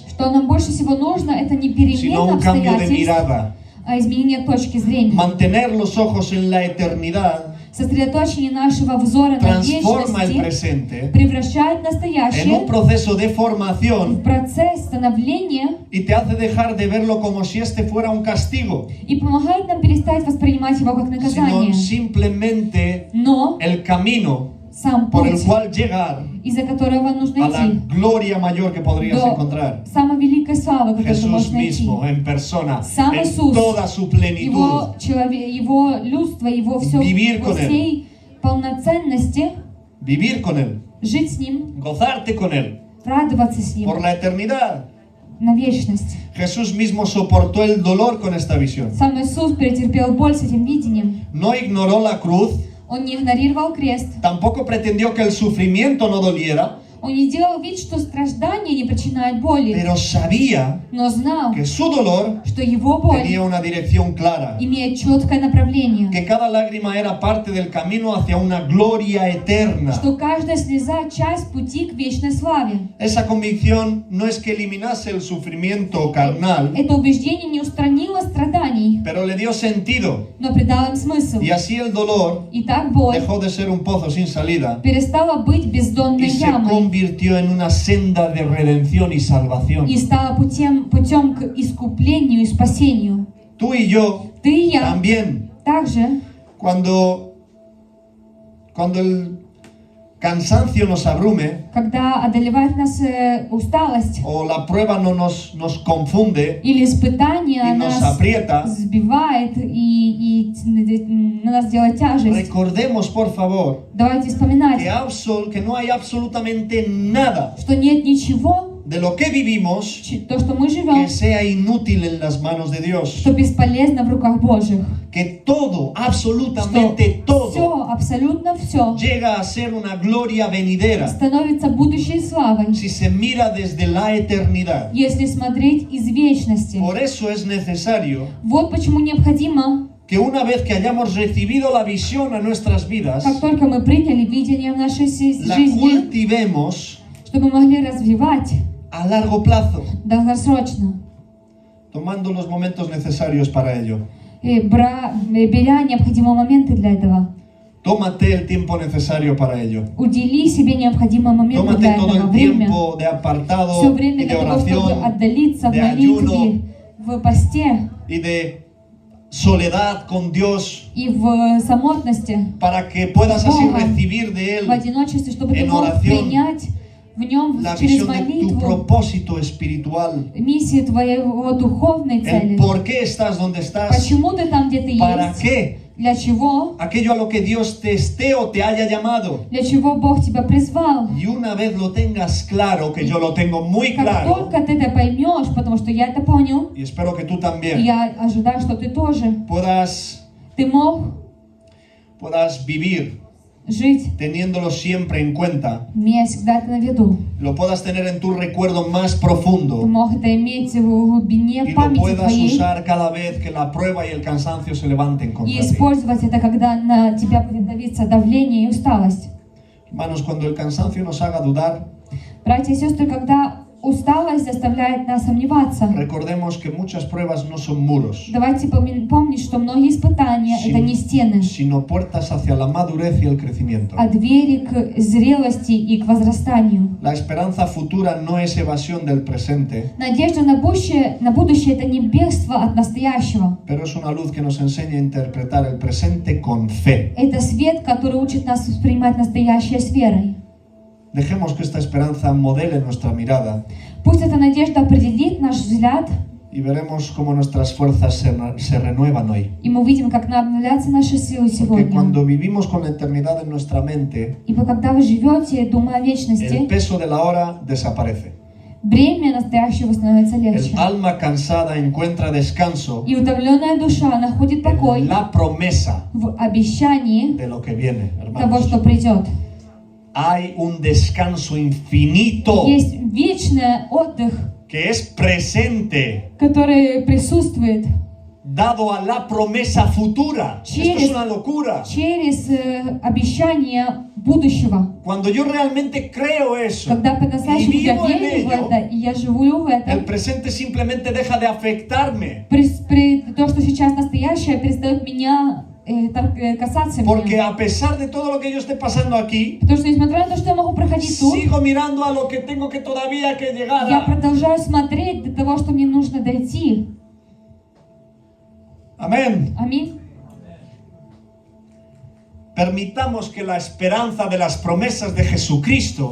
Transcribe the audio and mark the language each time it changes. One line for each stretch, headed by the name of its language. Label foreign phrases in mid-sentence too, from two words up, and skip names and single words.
Russian: что нам больше всего нужно, это не
Spanish: sino
Russian: перемена
Spanish: un cambio de
Russian: обстоятельств,
Spanish: mirada.
Russian: а изменение точки зрения.
Spanish: Mantener los ojos en la eternidad
Russian: Сосредоточение нашего взора на
Spanish: transforma el
Russian: вечности
Spanish: presente
Russian: превращает
Spanish: en un
Russian: настоящее
Spanish: proceso de
Russian: в
Spanish: formación
Russian: процесс становления
Spanish: y te hace dejar de verlo como si este fuera un castigo,
Russian: и помогает нам перестать воспринимать его как наказание.
Spanish: sino simplemente
Russian: Но
Spanish: el camino
Russian: сам
Spanish: por el
Russian: путь,
Spanish: cual llegar
Russian: из-за которого нужно
Spanish: a la
Russian: идти
Spanish: gloria mayor que podrías
Russian: до
Spanish: encontrar.
Russian: самой великой славы, которую ты
Spanish: Jesús
Russian: можешь найти.
Spanish: mismo en persona,
Russian: Сам
Spanish: en
Russian: Иисус,
Spanish: toda su plenitud.
Russian: его людство, его все
Spanish: Vivir
Russian: во
Spanish: con Él.
Russian: всей полноценности,
Spanish: Vivir con Él,
Russian: жить с Ним,
Spanish: gozarte con Él,
Russian: радоваться с Ним
Spanish: por la eternidad.
Russian: на вечность.
Spanish: Jesús mismo soportó el dolor con esta visión.
Russian: Сам Иисус претерпел боль с этим видением.
Spanish: No ignoró la cruz,
Russian: Он не игнорировал крест.
Spanish: tampoco pretendió que el sufrimiento no doliera,
Russian: Он не делал вид, что страдания не причиняют боли,
Spanish: pero sabía
Russian: но знал,
Spanish: que su dolor
Russian: что его боль
Spanish: tenía una dirección clara,
Russian: имеет четкое направление,
Spanish: que cada lágrima era parte del camino hacia una gloria eterna.
Russian: что каждая слеза – часть пути к вечной славе.
Spanish: Esa convicción no es que eliminase el sufrimiento carnal,
Russian: Это убеждение не устранило страданий,
Spanish: pero le dio sentido.
Russian: но придало им смысл.
Spanish: Y así el dolor
Russian: И так боль
Spanish: dejó de ser un pozo sin salida
Russian: перестала быть бездонной
Spanish: y se
Russian: ямой
Spanish: convirtió en una senda de redención y salvación.
Russian: и стала путем к искуплению и спасению.
Spanish: Tú y yo
Russian: Ты и я
Spanish: también,
Russian: также,
Spanish: cuando el cansancio nos abrume
Russian: когда одолевает нас усталость
Spanish: o la prueba no nos confunde
Russian: или испытание
Spanish: y nos
Russian: нас
Spanish: aprieta,
Russian: сбивает и на нас делает тяжесть,
Spanish: recordemos por favor
Russian: давайте вспоминать,
Spanish: que no hay absolutamente nada
Russian: что нет ничего,
Spanish: de lo que vivimos
Russian: то, что мы
Spanish: que
Russian: живем,
Spanish: sea inútil en las manos de Dios.
Russian: что бесполезно в руках Божьих.
Spanish: Que todo,
Russian: Что
Spanish: absolutamente todo,
Russian: все, абсолютно все
Spanish: llega a ser una gloria venidera
Russian: становится будущей славой,
Spanish: si se mira desde la eternidad.
Russian: если смотреть из вечности.
Spanish: Por eso es necesario
Russian: Вот почему необходимо,
Spanish: que una vez que hayamos recibido la visión a nuestras vidas,
Russian: как только мы приняли видение в нашей
Spanish: la
Russian: жизни,
Spanish: cultivemos
Russian: чтобы мы могли развивать
Spanish: a largo plazo,
Russian: долгосрочно,
Spanish: tomando los momentos necesarios para ello.
Russian: беря необходимые моменты для этого.
Spanish: Tómate el tiempo necesario para ello.
Russian: Удели себе необходимые моменты
Spanish: Tómate
Russian: для
Spanish: todo
Russian: этого,
Spanish: el
Russian: время.
Spanish: tiempo de apartado
Russian: Все
Spanish: y
Russian: время
Spanish: de
Russian: для того, чтобы
Spanish: oración
Russian: отдалиться в
Spanish: de
Russian: молитве,
Spanish: ayuno.
Russian: в посте
Spanish: y de soledad con Dios,
Russian: и в самотности,
Spanish: para que puedas así
Russian: Богом,
Spanish: recibir de
Russian: в
Spanish: Él
Russian: одиночестве, чтобы ты
Spanish: en
Russian: мог
Spanish: oración
Russian: принять в нем
Spanish: la
Russian: через
Spanish: visión de tu
Russian: молитву
Spanish: propósito espiritual,
Russian: миссию твоего dуховной
Spanish: el
Russian: цели.
Spanish: por qué estás donde estás,
Russian: Почему ты там, где ты
Spanish: para
Russian: есть?
Spanish: qué,
Russian: Для чего?
Spanish: aquello a lo que Dios te esté o te haya llamado.
Russian: Для чего Бог тебя призвал?
Spanish: Y una vez lo tengas claro, que yo lo tengo muy
Russian: Как
Spanish: claro,
Russian: только ты это поймешь, потому что я это понял,
Spanish: y espero que tú
Russian: и
Spanish: también
Russian: я ожидаю, что ты тоже, ты мог
Spanish: puedas vivir
Russian: жить,
Spanish: teniéndolo siempre en cuenta,
Russian: имея всегда это на виду.
Spanish: lo puedas tener en tu recuerdo más
Russian: Ты
Spanish: profundo
Russian: мог это иметь в глубине
Spanish: y lo
Russian: памяти
Spanish: puedas
Russian: твоей
Spanish: usar cada vez que la prueba y el cansancio se levanten
Russian: и
Spanish: contra ti.
Russian: использовать это, когда на тебя будет давиться давление и усталость.
Spanish: Hermanos, cuando el cansancio nos haga dudar,
Russian: Братья и сестры, когда усталость заставляет нас сомневаться,
Spanish: recordemos que muchas pruebas no son muros,
Russian: давайте помнить, что многие испытания это не стены,
Spanish: sino puertas hacia la madurez y el crecimiento.
Russian: а двери к зрелости и к возрастанию.
Spanish: La esperanza futura no es evasión del presente,
Russian: Надежда на будущее это не бегство от настоящего.
Spanish: pero es una luz que nos enseña a interpretar el presente con fe.
Russian: Это свет, который учит нас воспринимать настоящее с верой.
Spanish: Dejemos que esta esperanza modele nuestra mirada
Russian: Пусть эта надежда определит наш взгляд,
Spanish: y veremos cómo nuestras fuerzas se renuevan hoy.
Russian: и мы увидим, как обновляются наши силы
Spanish: Porque
Russian: сегодня.
Spanish: cuando vivimos con la eternidad en nuestra mente,
Russian: Ибо когда вы живете, думая о
Spanish: el
Russian: вечности,
Spanish: peso de la hora desaparece.
Russian: бремя настоящего становится легче.
Spanish: El alma cansada encuentra descanso
Russian: И утомленная душа находит
Spanish: en
Russian: покой
Spanish: la promesa
Russian: в обещании
Spanish: de lo que viene,
Russian: того,
Spanish: hermanos.
Russian: что придет.
Spanish: Hay un descanso infinito
Russian: Есть вечный отдых,
Spanish: que es presente,
Russian: который присутствует
Spanish: dado a la promesa futura. Esto es
Russian: Через-
Spanish: una locura.
Russian: через обещание будущего.
Spanish: Cuando yo realmente creo eso
Russian: Когда
Spanish: y
Russian: по-настоящему я
Spanish: vivo en
Russian: верю в
Spanish: ello,
Russian: это, и я живу в
Spanish: el
Russian: этом,
Spanish: presente simplemente deja de afectarme.
Russian: то, что сейчас настоящее, перестает меня касаться
Spanish: Porque
Russian: меня.
Spanish: a pesar de todo lo que yo esté pasando aquí,
Russian: Потому что, несмотря на то, что я могу проходить тут,
Spanish: sigo mirando a lo que tengo que todavía que llegar
Russian: я
Spanish: a.
Russian: продолжаю смотреть до того, что мне нужно дойти.
Spanish: Amén.
Russian: Аминь.
Spanish: Permitamos que la esperanza de las promesas de Jesucristo